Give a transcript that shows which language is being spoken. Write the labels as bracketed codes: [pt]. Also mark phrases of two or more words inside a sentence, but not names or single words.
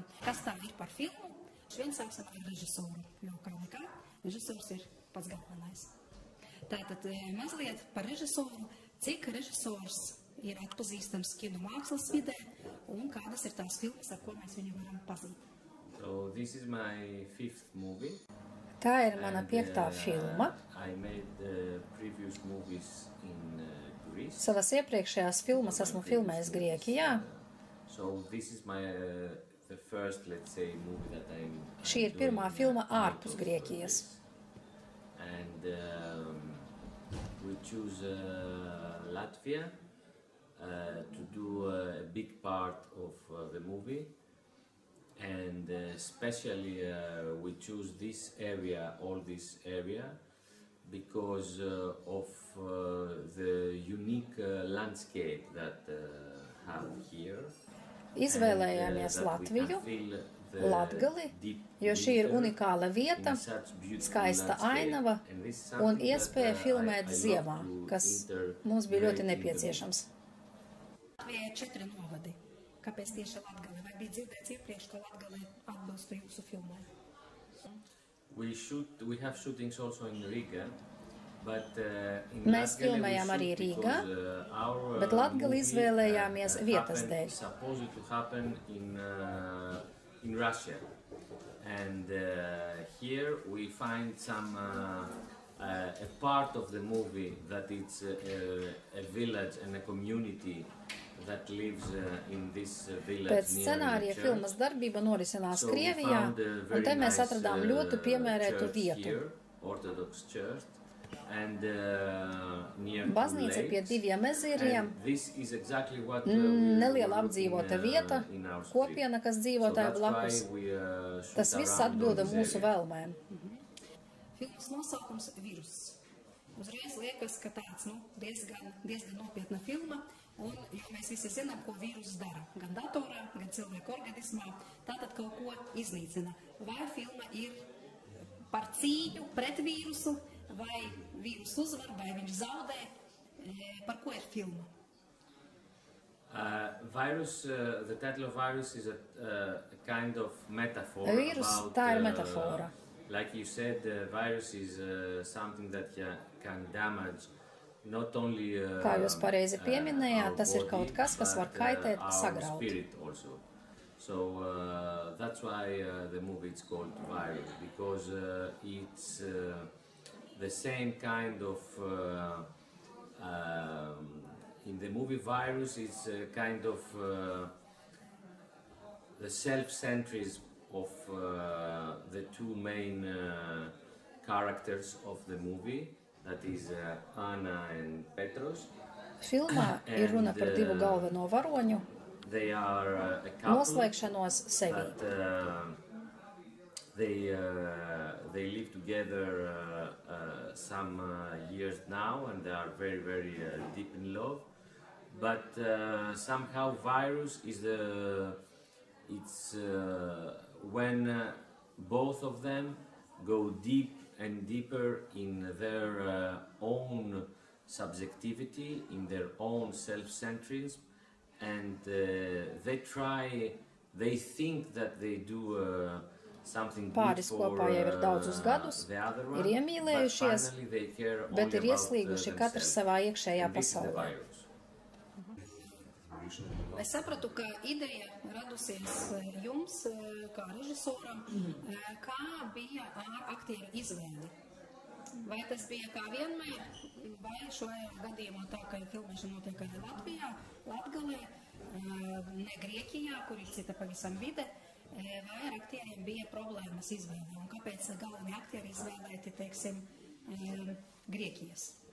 [lv] Kas tā ir par filmu? Švien sāksim ar režisoru, jo kā nekā, režisors ir pats galvenais. Tātad mazliet par režisoru, cik režisors ir atpazīstams kino mākslas vidē un kādas ir tās filmas, ar ko mēs viņu varam pazīt. [en] So this is my 5th movie. [lv] Tā ir mana 5. filma. [en] I made previous movies in Greece. [lv] Savas iepriekšējās filmas esmu filmējis Grieķijā. [en] So this is my the first, let's say, movie that I'm [lv] Šī ir pirmā filma ārpus Grieķijas. [en] And we choose Latvia to do a big part of the movie. And especially we choose this area, all this area, because of the unique landscape that have here. [lv] Izvēlējāmies Latviju, Latgali, jo šī ir unikāla vieta, skaista ainava un iespēja filmēt ziemā, kas mums bija ļoti nepieciešams. Latvijai ir 4 novadi. Kāpēc tieši Latgali? Vai bija dzirdēts iepriekš, ka Latgali atbilstu jūsu filmai? [en] We have shootings also in Riga, but [lv] Mēs filmējām arī Rīgā, bet Latgali izvēlējāmies vietas dēļ. [en] Supposed to happen in Russia, and here we find some a part of the movie that it's a village and a community that lives in this village. [lv] Pēc scenārija filmas darbība norisinās Krievijā, un te mēs atradām ļoti piemērētu vietu. [en] Orthodox church. And, [lv] baznīca pie diviem ezeriem, neliela apdzīvota vieta, kopiena, kas dzīvo tajā blakus. Tas viss atbilda mūsu vēlmēm. Filmas nosaukums Viruss. Uzreiz liekas, ka tāds diezgan nopietna filma, un mēs visi zinām, ko vīrus dara. Gan datorā, gan cilvēku organismā. Tātad kaut ko iznīcina. Vai filma ir par cīņu pret vīrusu, vai vīrus uzvar, vai viņš zaudē? Par ko ir filma? [en] The title of virus is a kind of metaphor. [lv] Vīrus, tā ir metafora. [en] Like you said, virus is something that can damage not only [lv] kā jūs pareizi pieminējāt, tas ir kaut kas, kas var kaitēt, sagraut. [en] So that's why the movie is called Virus, because it's the same kind of in the movie Virus, it's kind of the self-centrism of the two main characters of the movie, that is Anna and Petros. [lv] Filmā ir runa par divu galveno varoņu noslēgšanos sevī. [en] They live together some years now, and they are very, very deep in love. But somehow virus is when both of them go deep and deeper in their own subjectivity, in their own self-centrism, and they think that they do something good for the other one, [lv] ir iemīlējušies, bet ir ieslīguši katrs savā iekšējā pasaulē. Es sapratu, ka ideja radusies jums, kā režisoram, kā bija ar aktieru izvēli. Vai tas bija kā vienmēr, vai šajā gadījumā tā, ka filmēšana notiek arī Latvijā, Latgalē, ne Grieķijā, kur ir cita pavisam vide, vai ar aktieriem bija problēmas izvēlē, un kāpēc galvenie aktieri izvēlēti, teiksim, Grieķijas?